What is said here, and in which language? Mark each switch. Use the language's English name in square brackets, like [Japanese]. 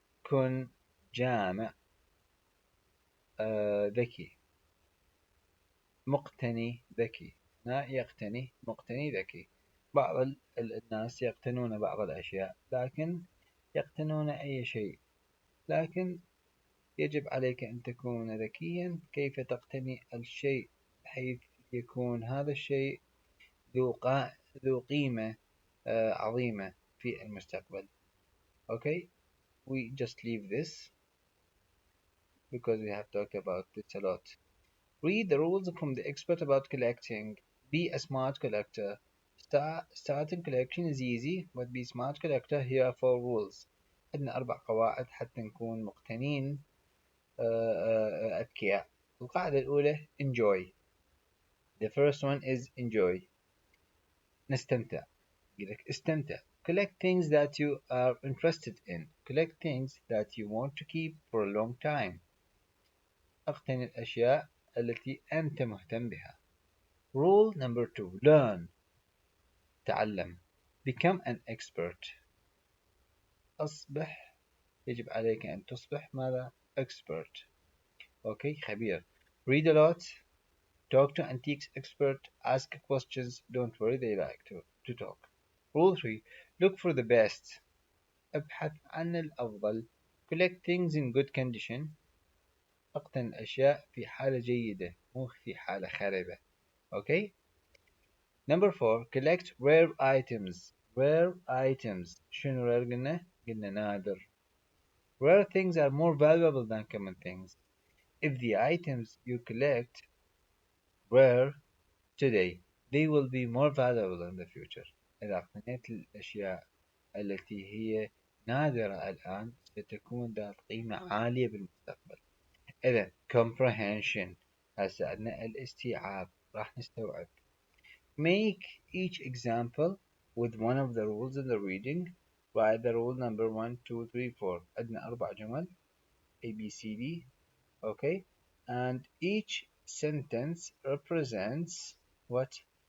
[Arabic] كن جامع ذكي مقتني ذكي هنا يقتني مقتني ذكي بعض الناس يقتنون بعض الأشياء لكن يقتنون أي شيء لكن يجب عليك أن تكون ذكيا كيف تقتني الشيء بحيث يكون هذا الشيء ذو قيمة عظيمة في المستقبل. [English] Okay, we just leave this because we have talked about this a lot. Read the rules from the expert about collecting. Be a smart collector. Starting collection is easy, but be smart collector. Here are 4 rules. [Arabic] عندنا 4 قواعد حتى نكون مقتنين أذكياء. القاعدة الأولى enjoy. [English] The first one is enjoy. [Arabic] نستمتع. يقولك استمتع. [English] Collect things that you are interested in. Collect things that you want to keep for a long time. [Arabic] اقتني الأشياء التي أنت مهتم بها. [English] Rule number 2 learn [Arabic] تعلم [English] become an expert [Arabic] أصبح يجب عليك أن تصبح ماذا [English] expert okay [Arabic] خبير [English] read a lot talk to antiques expert ask questions don't worry they like to talk rule 3 look for the best [Arabic] ابحث عن الأفضل [English] collect things in good condition [Arabic] اقتن الأشياء في حالة جيدة مو في حالة خربة [English] okay Number 4 collect rare items. Rare items. [Arabic] شنو rare قلنا؟ قلنا نادر. [English] Rare things are more valuable than common things. If the items you collect rare today, they will be more valuable in the future. [Arabic] إذا اقتنيت الأشياء التي هي نادرة الآن ستكون ذات قيمة عالية بالمستقبل. إذا comprehension هسه عندنا الاستيعاب راح نستوعب. [English] Make each example with one of the rules in the reading. Write the rule number 1, 2, 3, 4. [Arabic] عندنا 4 جمل A, B, C, D. Okay? [English] And each sentence represents what?